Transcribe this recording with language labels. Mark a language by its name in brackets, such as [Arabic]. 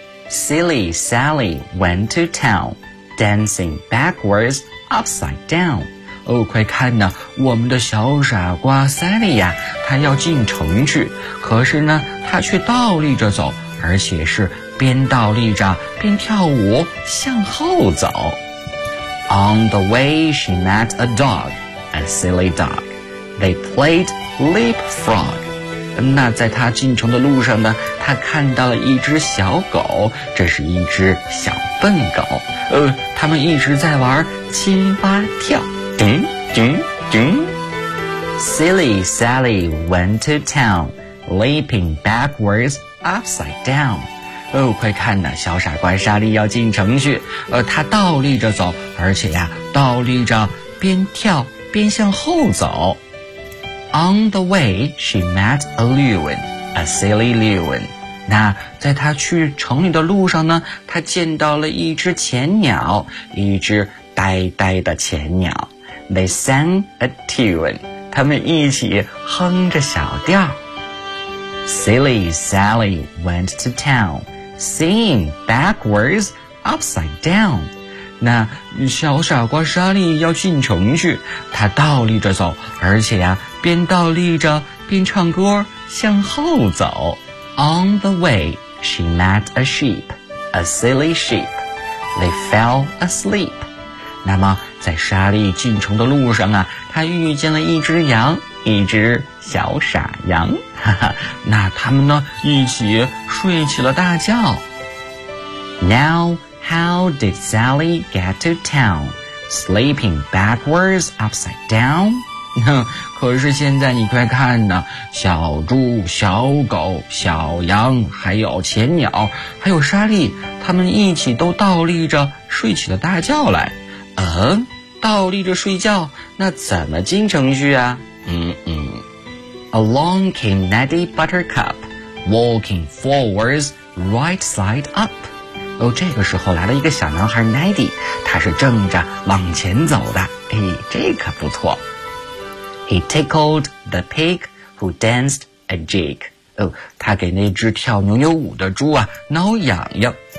[English] Silly Sally went to town, dancing backwards, upside down. [Chinese] 哦，快看呢，我们的小傻瓜 Sally 呀，她要进城去，可是呢，她却倒立着走，而且是边倒立着边跳舞，向后走。 [English] On the way, she met a dog, a silly dog. They played leapfrog. [Chinese] 那在他进城的路上呢，他看到了一只小狗，这是一只小笨狗。他们一直在玩青蛙跳。叮叮叮。 [English] Silly Sally went to town, leaping backwards, upside down. [Chinese] 哦，快看呐，小傻瓜莎莉要进城去。他倒立着走，而且呀，倒立着边跳边向后走。 [English] On the way, she met a loon, a silly loon. [Chinese] 那在她去城里的路上呢，她见到了一只浅鸟，一只呆呆的浅鸟。 [English] They sang a tune. [Chinese] 他们一起哼着小调。 [English] Silly Sally went to town, singing backwards, upside down. [Chinese] 那小傻瓜莎莉要进城去，她倒立着走，而且呀，边倒立着边唱歌，向后走。 [English] On the way, she met a sheep, a silly sheep. They fell asleep. [Chinese] 那么在莎莉进城的路上啊，她遇见了一只羊，一只小傻羊。那他们呢，一起睡起了大觉。 [English] Now. How did Sally get to town? Sleeping backwards, upside down? [Chinese] 可是现在你快看呢，小猪、小狗、小羊，还有浅鸟，还有莎莉，他们一起都倒立着睡起了大觉来。倒立着睡觉，那怎么进城去啊？ [English] Along came Neddy Buttercup, walking forwards, right side up. [Chinese] 哦，这个时候来了一个小男孩 Neddy， 他是正着往前走的。哎，这可不错。 [English] He tickled the pig who danced a jig。 [Chinese] 哦，他给那只跳牛牛舞的猪啊挠痒痒。